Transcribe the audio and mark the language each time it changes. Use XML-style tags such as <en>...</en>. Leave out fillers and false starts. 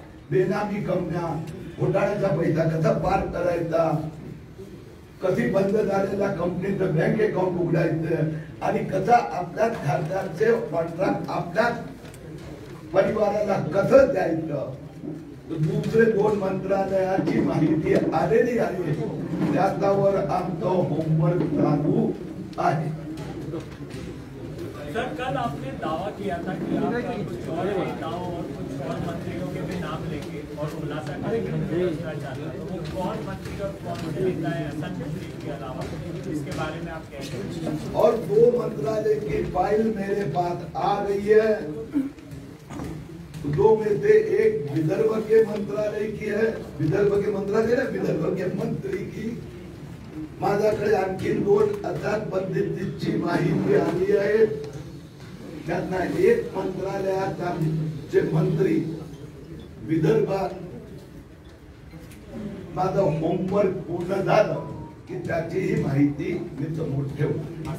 <mr>बेनामी कंपन्या, घोटाळ्याचा पैसा कसा पार करायचा, कधी बंद झालेल्या कंपनीचं बँक अकाउंट उघडायचं आणि कसा आपल्या खासदारचे कॉन्ट्रॅक्ट आपल्या परिवाराला कसं द्यायचं. दुसरे 2 मंत्रालयाची माहिती आलेली आहे, त्याच्यावर आमचं होमवर्क चालू आहे.</mr> <hi>सर, कल आपने दावा किया था कि आप कुछ और नेताओं और कुछ और मंत्रियों के भी नाम लेंगे और खुलासा करेंगे भ्रष्टाचार का. तो वो कौन मंत्री और कौन से नेता है असद शरीफ के अलावा, इसके बारे में आप कहते हैं? और 2 मंत्रालय की फाइल मेरे पास आ गई है. 2 में से एक विदर्भ के मंत्रालय की है, विदर्भ के मंत्रालय ना, विदर्भ के मंत्री की.</hi> <mr>माझ्याकडे आणखी 2 अर्थात पद्धतीची माहिती आली आहे. त्यांना एक मंत्रालयाचे मंत्री विदर्भात माझं होमवर्क पूर्ण झालं की त्याचीही माहिती मी समोर ठेवतो.</mr>